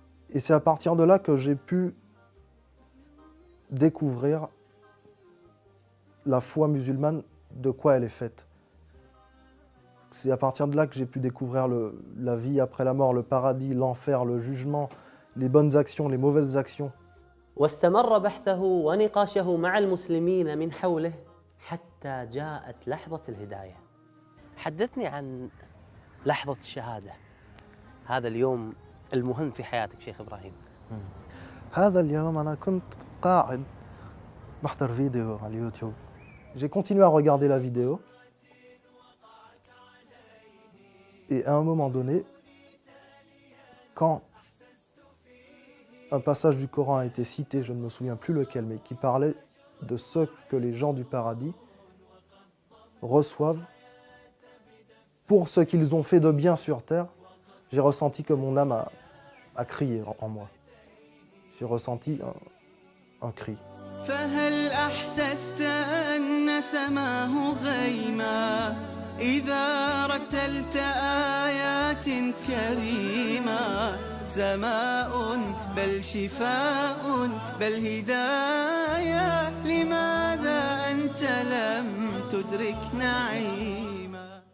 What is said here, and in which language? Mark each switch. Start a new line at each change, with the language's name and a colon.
French: Et c'est à partir de là que j'ai pu découvrir la foi musulmane, de quoi elle est faite. C'est à partir de là que j'ai pu découvrir la vie après la mort, le paradis, l'enfer, le jugement, les bonnes actions, les mauvaises actions.
Arabic: واستمر بحثه ونقاشه مع المسلمين من حوله حتى جاءت لحظة الهداية. حدثني عن لحظة الشهادة، هذا اليوم المهم في حياتك شيخ إبراهيم. هذا اليوم أنا كنت قاعد بحضر فيديو على اليوتيوب.
French: J'ai continué à regarder la vidéo. Et à un moment donné, quand un passage du Coran a été cité, je ne me souviens plus lequel, mais qui parlait de ce que les gens du paradis reçoivent pour ce qu'ils ont fait de bien sur terre, j'ai ressenti que mon âme a crié en moi. J'ai ressenti un cri.
Arabic: فهل أحسست أن سماه غيما إذا رتلت آيات كريمة سماء بل شفاء بل هداية لماذا أنت لم تدرك نعيما.